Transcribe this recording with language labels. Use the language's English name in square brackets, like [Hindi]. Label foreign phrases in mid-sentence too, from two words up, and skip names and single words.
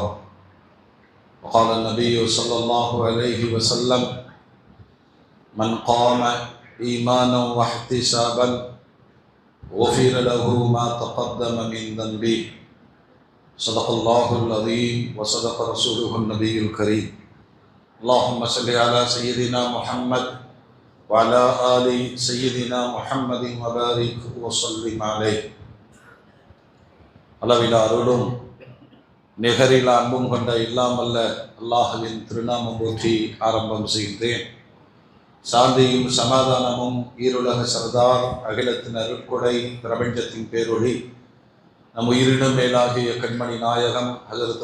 [Arabic] وقال النبي صلى الله عليه وسلم: من قام إيمانا واحتسابا غفر له ما تقدم من ذنبه. صدق الله العظيم وصدق رسوله النبي الكريم. اللهم صل على سيدنا محمد وعلى آل سيدنا محمد وبارك وسلم عليه. [Tamil] அளவிலா அருளும் நிகரில் அன்பும் கொண்ட இல்லாமல்ல அல்லாஹ்வின் திருநாமம் போற்றி ஆரம்பம் செய்கின்றேன். சாந்தியும் சமாதானமும் ஈருலக சர்தார் அகிலத்தின் அருட்கொடை பிரபஞ்சத்தின் பேரொளி நம் உயிரினும் மேலாகிய கண்மணி நாயகம் ஹஜ்ரத்